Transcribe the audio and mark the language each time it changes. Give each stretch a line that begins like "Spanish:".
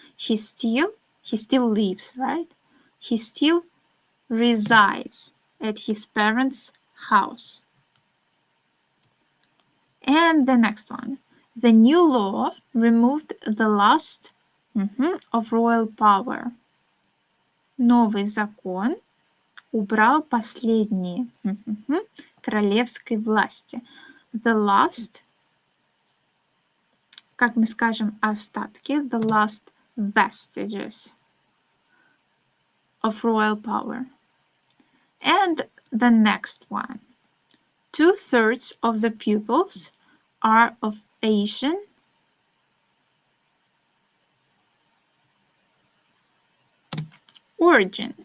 English: He still lives, right? He still resides at his parents' house. And the next one. The new law removed the last of royal power.
Russian: Новый закон убрал последние королевской власти.
English: The last,
Russian: как мы скажем, остатки,
English: the last vestiges of royal power. And the next one. 2/3 of the pupils are of Asian origin.